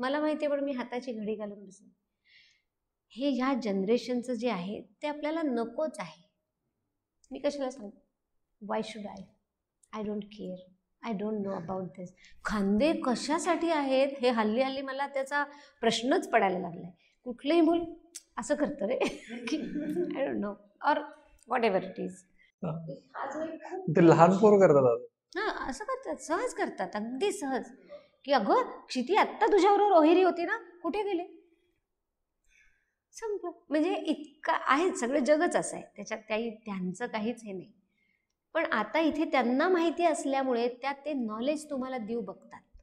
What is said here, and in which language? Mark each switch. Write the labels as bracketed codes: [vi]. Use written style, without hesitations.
[mr] मला माहिती आहे पण मी हाताची घडी घालून बसेन. हे ह्या जनरेशनचं जे आहे ते आपल्याला नकोच आहे. मी कशाला सांगू, [en] Why should I don't care, I don't know about this. [mr] खांदे कशासाठी आहेत हे हल्ली मला त्याचा प्रश्नच पडायला लागलाय. कुठलंही मूल असं करतं रे की [en] I don't know, or whatever it is. [mr] ते लहान पोरं करतात आता. हां, असं करतात, सहज करतात, अगदी सहज. की अगं क्षिती आत्ता तुझ्याबरोबर ओहेरी होती ना, कुठे गेले, संपलं. म्हणजे इतका आहे, सगळं जगच असं आहे, त्याच्यात त्यांचं काहीच हे नाही. पण आता इथे त्यांना माहिती असल्यामुळे ते नॉलेज तुम्हाला देऊ बघतात.